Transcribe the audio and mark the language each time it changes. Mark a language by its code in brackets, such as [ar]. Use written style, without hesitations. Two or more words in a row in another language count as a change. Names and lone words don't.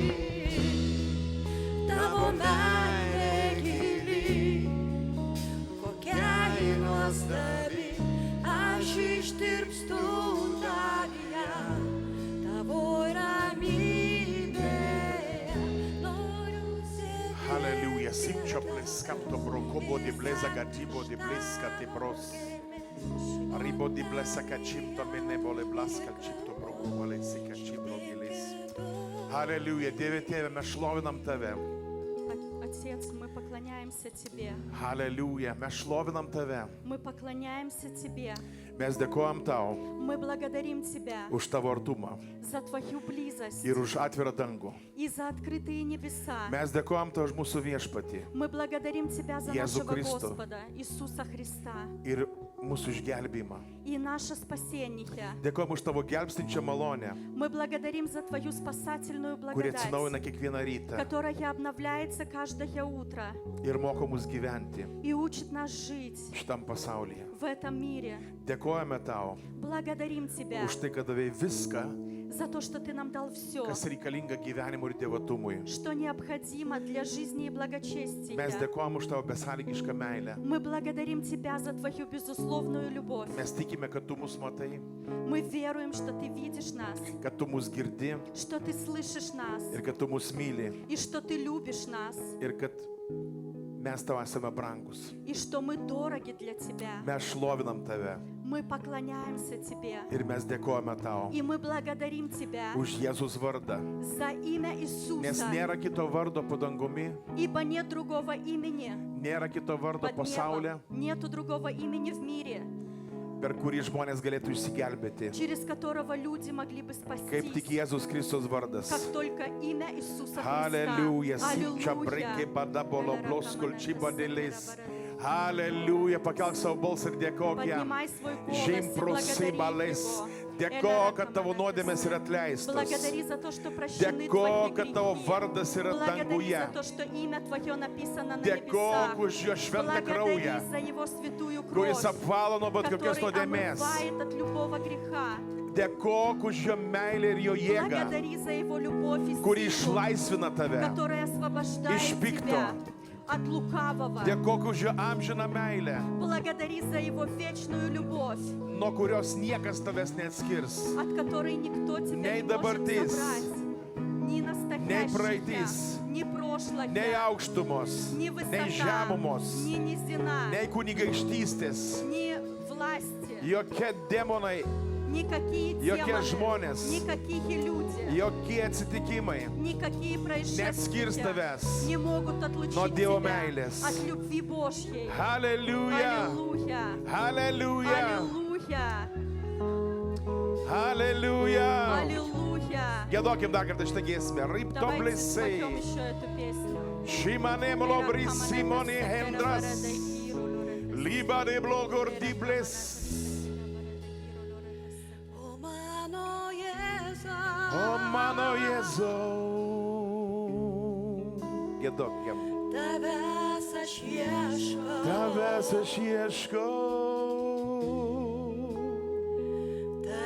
[lt] Tavo meilė gili, kokia ji nuostabi, aš ištirpstu tavyje, tavo ramybėje. Noriu sėdėti. Halleluja. Simčio pleskapto brokobo di bleza gatibo di bleska te pros. Ribo di blesa kachimto menebole blaska chipto brokobole sikachibro gilis. Halleluja. Dieve tėve, mes šlovinam tave. [ru] Отец, мы поклоняемся Тебе. [lt] Halleluja. Mes šlovinam tave. [ru] Мы поклоняемся Тебе. [lt] Mes dėkojam tau [ru] Мы благодарим Тебя [lt] už tavo artumą [ru] за Твою близость [lt] ir už atvirą dangų. [ru] и за открытые небеса. [lt] Mes dėkojam tau už mūsų viešpatį [ru] Мы благодарим Тебя за Иисусу нашего Христу. Господа Иисуса Христа [lt] ir mūsų išgelbėjimą. [ru] и наше спасение. [lt] Dėkojam už tavo gelbstinčią malonę, [ru] Мы благодарим за Твою спасательную [lt] kuri atsinaujina [ru] благодать, [lt] kiekvieną rytą [ru] которая обновляется каждое утро [lt] ir moko mus gyventi [ru] и учит нас жить [lt] šitam pasaulyje. [ru] в этом мире. [lt] Dėkojame tau [ru] Благодарим Тебя [lt] už tai, kad davai viską, [ru] за то, что Ты нам дал все, [lt] kas reikalinga gyvenimui ir dievatumui. [ru] что необходимо для жизни и благочестия. [lt] Mes dėkojam už tavo besąlygišką meilę. [ru] Мы благодарим Тебя за Твою безусловную любовь. [lt] Mes tikime, kad tu mus matai, [ru] Мы веруем, что Ты видишь нас, [lt] kad tu mus girdi [ru] что Ты слышишь нас [lt] ir kad tu mus myli [ru] и что Ты любишь нас, [lt] ir kad mes tau esame brangus. [ru] и что мы дороги для Тебя. [lt] Mes šlovinam tave [ru] Мы поклоняемся Тебе, [lt] ir mes dėkojame tau [ru] и мы благодарим Тебя [lt] už Jėzus vardą. [ru] за имя [lt] Nes [ru] Иисуса, [lt] nėra kito vardo po dangumi, [ru] ибо нет другого имени [lt] nėra kito vardo [ru] под [lt] pasaulyje, [ru] небом, нету другого имени в мире, [lt] per kurį žmonės galėtų išsigelbėti. [ru] через которого люди могли бы [lt] Kaip tik [ru] спастись, [lt] Jėzus Kristus vardas. [ru] как только имя Иисуса Христа. [lt] Halleluja. Sinčia breke badabolo bloskul čibadėlis. Halleluja. Pakelk savo balsą ir dėkok jam. [ru] Поднимай свой голос и Žimprusai благодари balais. Его. [lt] Dėkok, kad tavo nuodėmės yra atleistos. [ru] Благодари за то, что прощены [lt] Dėkok, [ru] твои [lt] kad tavo [ru] грехи. [lt] vardas yra [ru] Благодари [lt] danguje. [ru] за то, что имя Твое написано на [lt] Dėkok [ru] небесах. [lt] už jo šventą [ru] Благодари [lt] kraują, [ru] за Его святую [lt] kuris [ru] кровь, [lt] apvalo nuo bet kokios [ru] который [lt] nuodėmės. [ru] омывает от любого греха. [lt] Dėkok už jo meilę ir jo jėgą, [ru] Благодари за Его любовь и [lt] kuri [ru] силу, [lt] išlaisvina tave. [ru] которая освобождает [lt] Iš pikto. [ru] тебя от лукавого. [lt] Dėkok už jo amžiną meilę, [ru] Благодари за Его вечную любовь, [lt] nuo kurios niekas tavęs neatskirs. [ru] от которой никто тебя [lt] Nei [ru] не может [lt] dabartis, [ru] забрать. Ни [lt] nei [ru] настоящее, [lt] praeitis, [ru] ни прошлое, [lt] nei aukštumos, [ru] ни [lt] nei [ru] высота, [lt] žemumos, [ru] ни низина, [lt] nei kunigaikštystės, [ru] ни власти, [lt] jokie demonai, [ru] никакие [lt] jokie [ru] демоны, [lt] žmonės, [ru] никакие люди, [lt] jokie atsitikimai [ru] никакие [lt] neatskirs [ru] происшествия [lt] tavęs [ru] не могут отлучить [lt] nuo Dievo [ru] тебя [lt] meilės. [ru] от любви Божьей. [lt] Halleluja! [ru] Аллилуйя! [lt] Halleluja! [ru] Аллилуйя! [lt] Halleluja! [ru] Аллилуйя! [lt] Gėdokim dar kartą šitą giesmę. Rypto [ru] Давайте blesai. споем еще эту песню. Šimane molobri simoni hendras. Liba de blogor di bles. [lt] O mano Jėzau, O mano Jėzau. Gėdokim. tavęs aš ieškau, Tavęs aš ieškau.